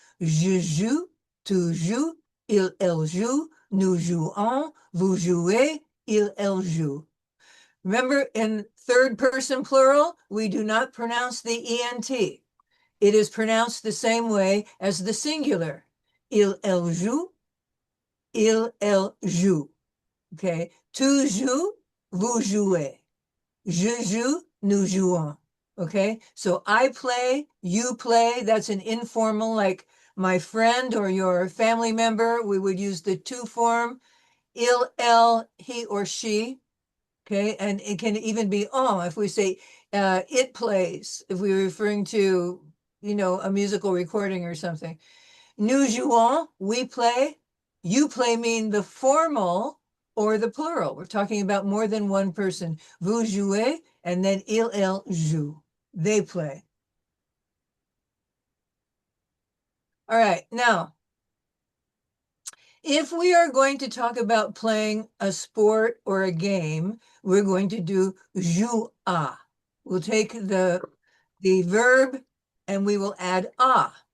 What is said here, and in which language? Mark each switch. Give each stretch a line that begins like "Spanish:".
French: Je joue, tu joues, il, elle joue, nous jouons, vous jouez, il, elle joue.
English: Remember, in third person plural, we do not pronounce the ENT. It is pronounced the same way as the singular.
French: Il, elle joue, il, elle joue. Okay, tu joues, vous jouez. Je joue, nous jouons.
English: Okay, so I play, you play. That's an informal, like my friend or your family member. We would use the tu form.
French: Il, elle,
English: he or she. Okay, and it can even be on if we say it plays, if we're referring to, a musical recording or something.
French: Nous jouons,
English: we play. You play mean the formal or the plural. We're talking about more than one person.
French: Vous jouez,
English: and then
French: il, elle joue.
English: They play. All right, now, if we are going to talk about playing a sport or a game, we're going to do
French: joue à.
English: We'll take the verb and we will add a.